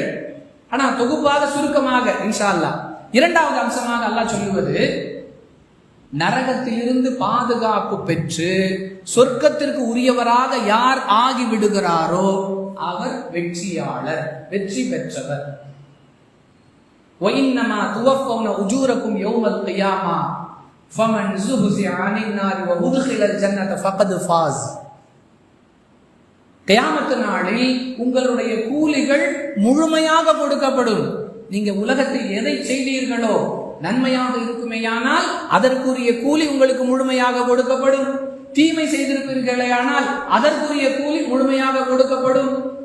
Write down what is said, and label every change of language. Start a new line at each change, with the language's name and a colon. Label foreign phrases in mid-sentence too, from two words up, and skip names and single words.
Tamil: ஆனா தொகுப்பாக சுருக்கமாக
Arabic: إن شاء الله.
Tamil: 2வது அம்சமாக அல்லாஹ் சொல்லுவது, நரகத்திலிருந்து பாதுகாப்பு பெற்று சொர்க்கத்திற்கு உரியவராக யார் ஆகி விடுகிறாரோ அவர் வெற்றியாளர், வெற்றி பெற்றவர்.
Arabic: وَإِنَّمَا تُوَفَّوْنَ أُجُورَكُمْ يَوْمَ الْقِيَامَةِ فَمَنْ زُحْزِحَ عَنِ النَّارِ وَأُدْخِلَ الْجَنَّةَ فَقَدْ فَازَ.
Tamil: கியாமத் நாளில் உங்களுடைய கூலிகள் முழுமையாக கொடுக்கப்படும். நீங்க உலகத்தில் எதை செய்தீர்களோ நன்மையாக இருக்குமேயானால் அதற்குரிய கூலி உங்களுக்கு முழுமையாக கொடுக்கப்படும். தீமை செய்திருப்பீர்களேயானால் அதற்குரிய கூலி முழுமையாக கொடுக்கப்படும்.